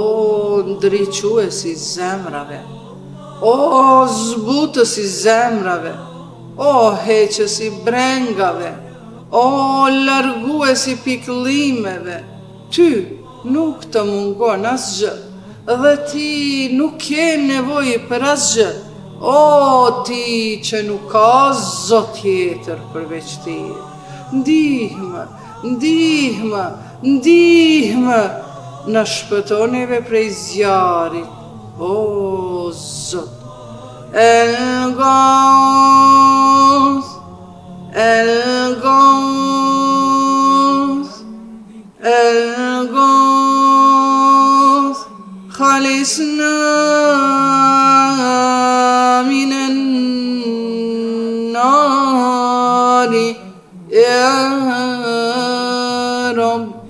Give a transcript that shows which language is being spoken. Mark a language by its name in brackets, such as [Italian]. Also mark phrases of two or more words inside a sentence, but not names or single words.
[Albanian] ndriques i zemrave, o zbutës i zemrave, o heqës i brengave, o largues i pikëllimeve, ty nuk të mungon asgjë, dhe ti nuk ke nevojë për asgjë, o ti që nuk ka zot tjetër përveç teje. Ndihmë, ndihmë, ndihmë, në shpëtoneve prej zjarit, o Zot. [Arabic] الغوث، الغوث، الغوث، خلصنا من النار، يا رب.